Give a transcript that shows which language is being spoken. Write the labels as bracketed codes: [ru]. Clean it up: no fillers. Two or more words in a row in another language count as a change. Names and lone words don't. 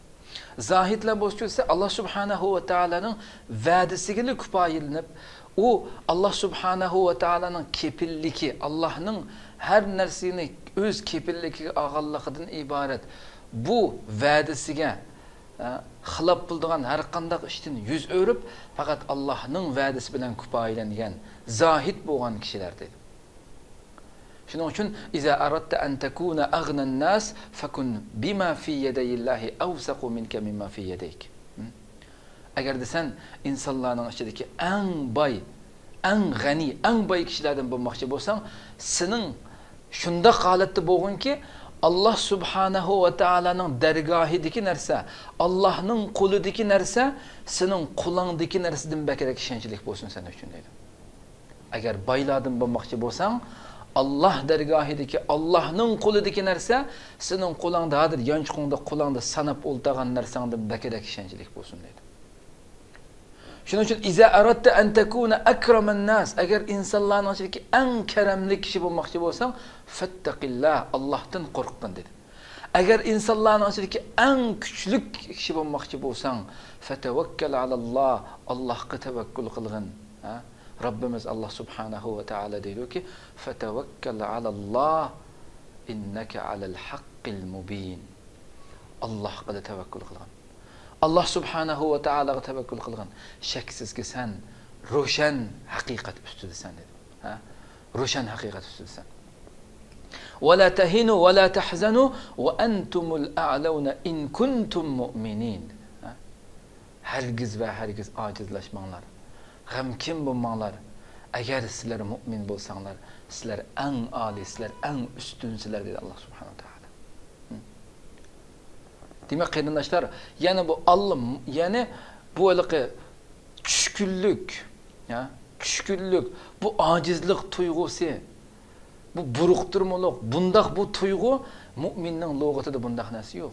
[uz] Zahidlar bo'lsa, [ar] الله سبحانه وتعالى [uz] va'dasiga kifoyalanib, u [ar] الله سبحانه وتعالى [uz] kepilligi, Allohning har narsani o'z kepilligiga olganligidan iborat. Bu va'dasiga xilop bo'lgan har qanday ishdan yuz o'rib, faqat Allohning va'dasi bilan kifoyalangan zahid bo'lgan kishilar dedi. Shuning uchun [ar] إذا أردت أن تكون أغنى الناس فكن بما في يد الله أوثق منك مما في يديك. [uz] Agar desan insonlarning ichidagi eng boy, eng g'ani, eng boy kishilardan bo'lmoqchi bo'lsang, sening shunda holatda bo'lgunki, [ar] الله سبحانه وتعالى [uz] dargohidagi narsa, Allohning qo'lidagi narsa sening qo'lingdagi narsadan bakrak ishonchlik bo'lsin sen uchun dedi. Agar boylardan bo'lmoqchi bo'lsang, Allah dargohidagi, Allohning qo'lidagi narsa sening qo'lingda, hozir yonchiqingda, qo'lingda sanab o'ltagan narsangdan bakrak ishonchlik bo'lsin dedi. Shuning uchun [ar] إذا أردت أن تكون أكرم الناس, [uz] agar insonlarning ichidagi eng karamli kishi bo'lmoqchi bo'lsang, fattaqillah, Allohdan qo'rqgin dedi. Agar insonlarning ichidagi eng kuchli kishi bo'lmoqchi bo'lsang, [ar] فتوكل على الله, [uz] Allohga tavakkul qilgin. [ar] Rabbimiz الله سبحانه وتعالى deydi-ki, فتوكل على الله إنك على الحق المبين. [uz] Allohga tavakkul qilgin. [ar] الله سبحانه وتعالى [uz] tavakkul qilgin. Shaksizki sen ro'shan haqiqat ustidasan dedi. Ro'shan haqiqat ustidasan. [ar] ولا تهنوا ولا تحزنوا وأنتم الأعلون إن كنتم مؤمنين. [uz] Hargiz va hargiz ojizlashmanglar. G'amkin bo'lmanglar. Agar sizlar mu'min bo'lsanglar, sizlar eng oliy, sizlar eng ustunsizlar dedi [ar] الله سبحانه وتعالى. [uz] Demak, qarindoshlar, yana bu Allah, yana bu iliqi tushkunlik, tushkunlik, bu ojizlik tuyg'usi, bu buruqtirmoq, bundaq bu tuyg'u mu'minning lug'atida bundaq narsa yo'q.